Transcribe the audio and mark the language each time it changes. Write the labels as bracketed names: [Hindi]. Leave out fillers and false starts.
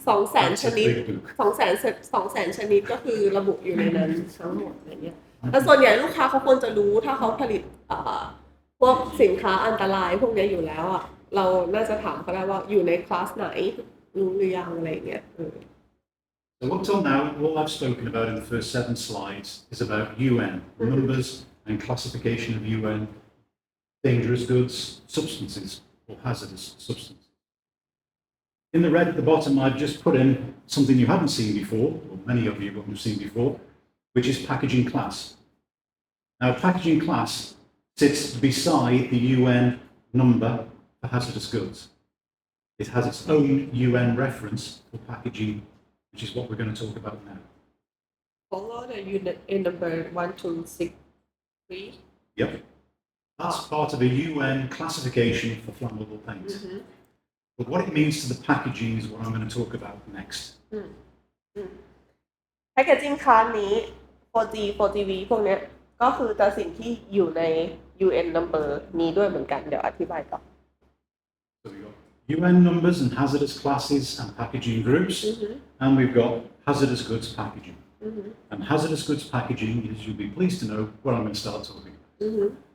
[Thai] 200,000 ชนิด200,000 ชนิดก็คือระบุอยู่ในนั้นทั้งหมดอะไรเงี้ยแล้วส่วนใหญ่ลูกค้าเขาควรจะรู้ถ้าเขาผลิตพวกสินค้าอันตรายพวกนี้อยู่แล้วอ่ะเราน่าจะถามเขาได้ว่าอยู่ในคลาสไหนรู้หรือยังอะไรเงี้ย [English] So up till now, all I've spoken about in the first 7 slides is about UN, numbers and classification of UN dangerous goods, substances, or hazardous substances. In the red at the bottom, I've just put in something you haven't seen before, or many of you haven't seen before, which is packaging class. Now, packaging class sits beside the UN number for hazardous goods. It has its own UN reference for packaging, which is what we're going to talk about now. Follow the unit in number 1, 2, 6, 3. Yep. That's part of a UN classification for flammable paints. But what it means to the packaging is what I'm going to talk about next. [Thai] Packaging class นี้ 4G 4GV พวกเนี้ยก็คือแต่สิ่งที่อยู่ใน UN number นี้ด้วยเหมือนกันเดี๋ยวอธิบายต่อ [English] So we've got UN numbers and hazardous classes and packaging groups, and we've got hazardous goods packaging. And hazardous goods packaging is, you'll be pleased to know, what I'm going to start talking about.